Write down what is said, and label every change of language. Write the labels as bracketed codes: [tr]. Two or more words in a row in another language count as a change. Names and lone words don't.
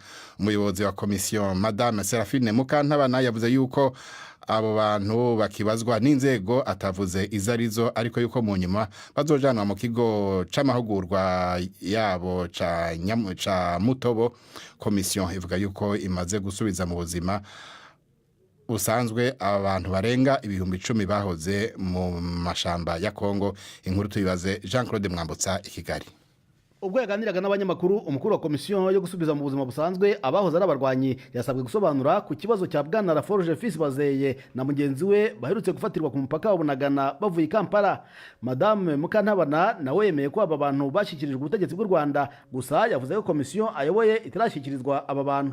[rn] Umuyobozi wa komisiyo Madame Serafine Mukantabana yavuze yuko abo bantu bakibazwa n'inzego atavuze izarizo ariko yuko mu nyuma bazojanwa mu kigo c'amahugurwa yabo ca Mutobo. Komisiyo ivuga yuko imaze gusubiza mu buzima usanzwe abantu barenga ibihumbi 10 bahoze mu mashamba ya Kongo. Inkuru tuyibaze Jean-Claude Mwambutsa i Kigali. [rw] Ubwo yaganiraga n'abanyamakuru umukuru wa komisiyo yo gusubiza mu buzima busanzwe abahoze arabarwanyi yasabwe gusobanura ku kibazo cya Bwana Laforge Bazeye na mugenzi we baherutse gufatirwa ku mupaka wa Bunagana bavuye i Kampala. Madame Mukantabana nawe yemeye ko aba bantu bashyikirijwe ubutegetsi bw'u Rwanda, gusa yavuze ko komisiyo ayoboye itarashyikirizwa aba bantu.